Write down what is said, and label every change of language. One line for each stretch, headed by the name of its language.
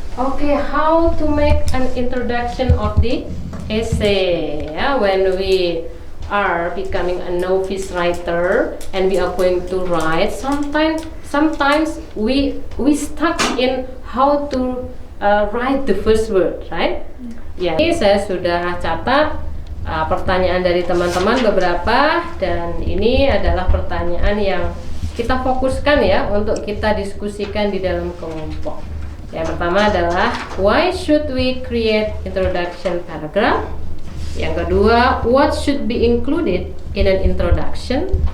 English: Okay, how to make an introduction of the essay? Yeah, when we are becoming a novice writer and we are going to write, sometimes we stuck in how to write the first word, right?
Indonesian: Ya, ini saya sudah catat pertanyaan dari teman-teman beberapa, dan ini adalah pertanyaan yang kita fokuskan ya untuk kita diskusikan di dalam kelompok. Yang pertama adalah
English: why should we create introduction paragraph?
Indonesian: Yang kedua,
English: what should be included in an introduction?